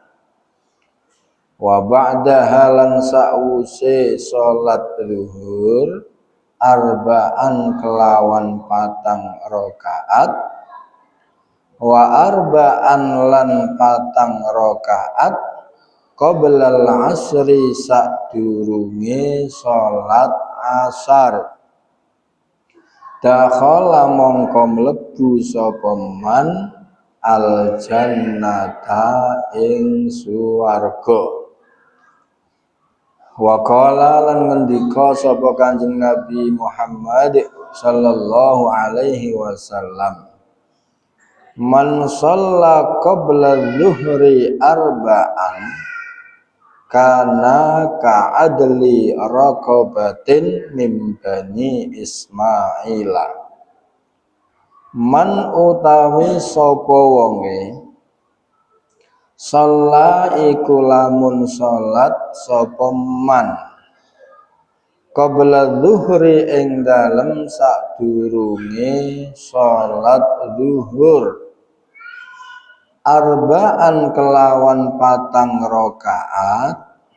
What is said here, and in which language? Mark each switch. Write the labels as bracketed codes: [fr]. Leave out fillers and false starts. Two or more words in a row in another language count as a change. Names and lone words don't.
[ar] وبعدها [jv] lan sause salat zuhur arba'an kelawan patang rakaat, wa arba'an lan patang rakaat [ar] قبل العصر [jv] sadurunge salat asar. Dakhala mongko mlebu sapa [ar] من الجنة [jv] ing swarga. [ar] وقال [jv] lan ngendika sapa Kanjeng Nabi Muhammad [ar] صلى الله عليه وسلم, من صلى قبل الظهر أربعا كان كعدل رقبة من بني إسماعيل. [jv] Man utawi sapa wonge shalla iku lamun salat sapa [ar] من قبل الظهر [jv] ing dalem sadurunge salat zuhur arba'an kelawan patang rakaat